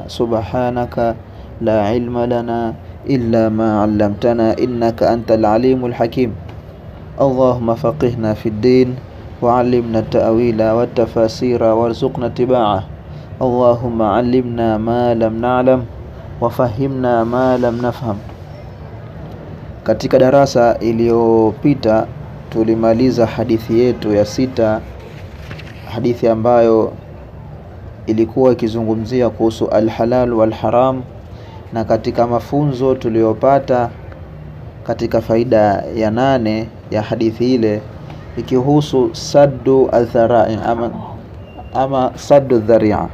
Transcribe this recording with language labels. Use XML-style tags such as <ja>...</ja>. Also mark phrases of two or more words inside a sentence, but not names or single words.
<ar>سبحانك لا علم لنا إلا ما علمتنا إنك أنت العليم الحكيم. اللهم فقهنا في الدين وعلمنا التأويل والتفاسير وارزقنا اتباعه. اللهم علمنا ما لم نعلم وفهمنا ما لم نفهم.</ar> <sw>Katika darasa iliyopita tulimaliza hadithi yetu ya 6, hadithi ambayo ilikuwa ikizungumzia kuhusu</sw> <ar>الحلال والحرام,</ar> <sw>na katika mafunzo tuliyopata katika faida ya 8 ya hadithi ile ikihusu</sw> <ar>سد الذرائع</ar> <sw>ama</sw> <ar>سد الذريعة.</ar>